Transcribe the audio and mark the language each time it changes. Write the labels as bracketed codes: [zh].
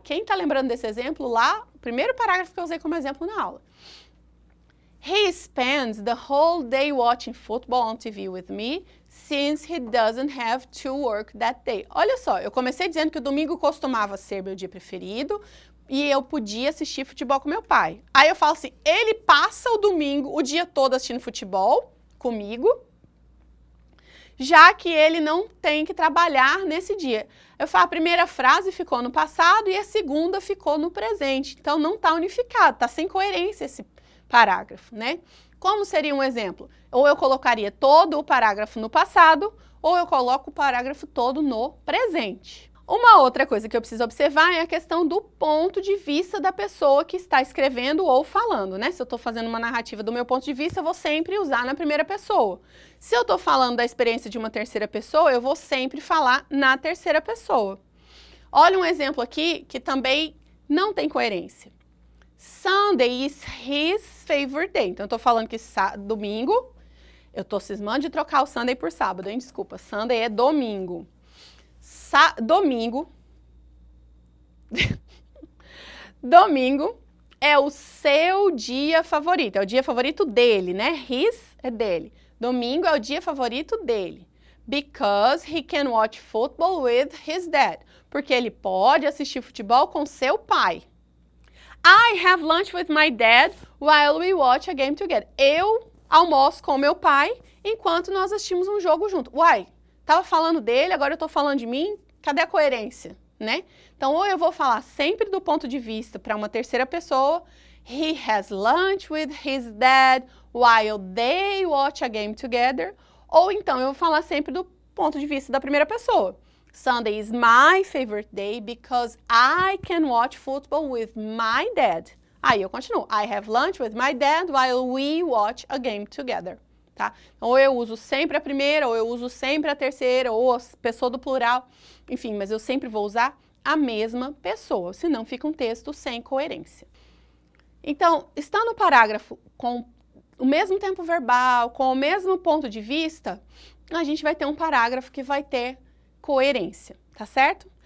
[pt] Quem está lembrando desse exemplo lá? O primeiro parágrafo que eu usei como exemplo na aula. [en] He spends the whole day watching football on TV with me, since he doesn't have to work that day. [pt] Olha só, eu comecei dizendo que o domingo costumava ser meu dia preferido, e eu podia assistir futebol com meu pai. Aí eu falo assim, ele passa o domingo, o dia todo assistindo futebol comigo, já que ele não tem que trabalhar nesse dia. Eu falo, a primeira frase ficou no passado e a segunda ficou no presente. Então, não está unificado, está sem coerência esse parágrafo, né? Como seria um exemplo? Ou eu colocaria todo o parágrafo no passado, ou eu coloco o parágrafo todo no presente. Uma outra coisa que eu preciso observar é a questão do ponto de vista da pessoa que está escrevendo ou falando, né? Se eu estou fazendo uma narrativa do meu ponto de vista, eu vou sempre usar na primeira pessoa. Se eu estou falando da experiência de uma terceira pessoa, eu vou sempre falar na terceira pessoa. Olha um exemplo aqui que também não tem coerência. [en] Sunday is his favorite day. [pt] Então, eu estou falando que domingo, eu estou cismando de trocar o Sunday por sábado, hein? Desculpa, Sunday é domingo. Domingo é o seu dia favorito, é o dia favorito dele, né? His é dele. Domingo é o dia favorito dele. [en] Because he can watch football with his dad. [pt] Porque ele pode assistir futebol com seu pai. [en] I have lunch with my dad while we watch a game together. [pt] Eu almoço com meu pai enquanto nós assistimos um jogo junto. Uai, tava falando dele, agora eu tô falando de mim, cadê a coerência, né? Então, ou eu vou falar sempre do ponto de vista para uma terceira pessoa, [en] he has lunch with his dad while they watch a game together, [pt] ou então eu vou falar sempre do ponto de vista da primeira pessoa. [en] Sunday is my favorite day because I can watch football with my dad. [pt] Aí eu continuo. [en] I have lunch with my dad while we watch a game together. [pt] Tá? Então, ou eu uso sempre a primeira, ou eu uso sempre a terceira, ou a pessoa do plural. Enfim, mas eu sempre vou usar a mesma pessoa, senão fica um texto sem coerência. Então, está no parágrafo com o mesmo tempo verbal, com o mesmo ponto de vista, a gente vai ter um parágrafo que vai ter coerência, tá certo?